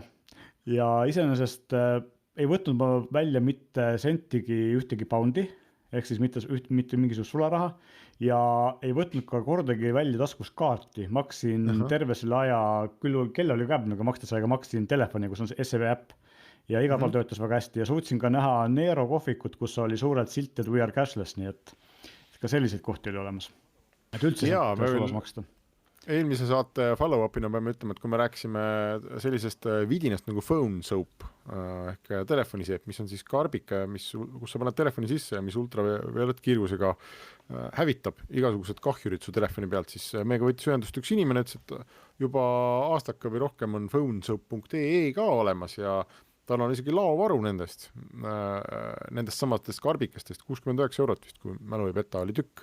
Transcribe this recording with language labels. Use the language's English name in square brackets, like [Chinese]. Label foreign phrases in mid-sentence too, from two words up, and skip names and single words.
[Estonian] Ja iseenesest ei võtnud ma välja mitte sentigi ühtegi poundi, ehk siis mitte mingisugust sularaha ja ei võtnud ka kordagi välja taskus kaarti. Maksin terve selle aja, küll kell oli käbn, aga makstes aega maksin telefoni, kus on see SEB äpp ja igal pool töötas väga hästi ja suutsin ka näha Nero kohvikut, kus oli suured silted [English] We are cashless, [Estonian] nii et ka selliseid kohti oli olemas. Et üldse sulas maksta. Eelmise saate follow-upina peame ütlema, et kui me rääkisime sellisest vidinast nagu [English] phone soap [Estonian] ehk telefoniseep, mis on siis karbike, kus sa paned telefoni sisse ja mis ultraviolettkiirgusega hävitab igasugused kahjurid su telefoni pealt, siis meiega võttis ühendust üks inimene, et juba aastaka või rohkem on phonesoap.ee ka olemas ja tal on isegi laovaru nendest samatest karbikestest, 69 € vist, kui mälu ei peta, oli tükk.